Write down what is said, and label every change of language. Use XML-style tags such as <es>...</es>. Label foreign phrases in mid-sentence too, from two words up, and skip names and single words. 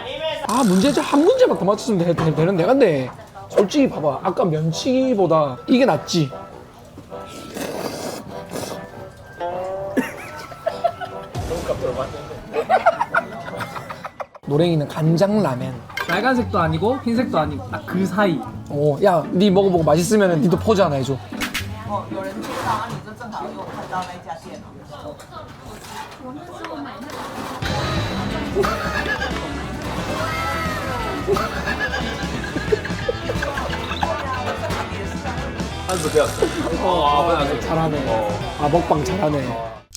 <ko>아, 문제지 한 문제만 더 맞췄으면 되는데. 근데 솔직히 봐봐, 아까 면치기보다 이게 낫지. 노랭이는 간장 라멘. 빨간색도 아니고 흰색도 아니고 딱 그 사이. 야, 니 먹어보고 맛있으면 니도 포즈 하나 해줘.</ko> <zh>有人介绍，你就正好有看到那家店。</zh> <ko>한수 배웠어. 잘하네. 아, 먹방 잘하네.</ko>